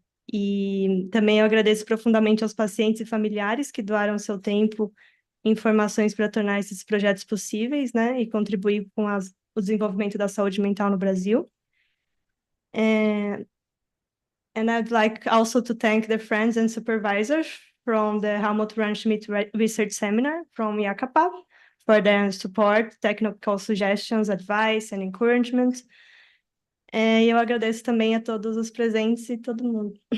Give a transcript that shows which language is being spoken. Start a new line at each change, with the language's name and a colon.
Portuguese: E também eu agradeço profundamente aos pacientes e familiares que doaram seu tempo informações para tornar esses projetos possíveis, né, e contribuir com o desenvolvimento da saúde mental no Brasil.
English: And I'd like also to thank the friends and supervisors from the Helmut Rundschmidt Research Seminar from Yakapa for their support, technical suggestions, advice and encouragement.
Portuguese: E eu agradeço também a todos os presentes e todo mundo.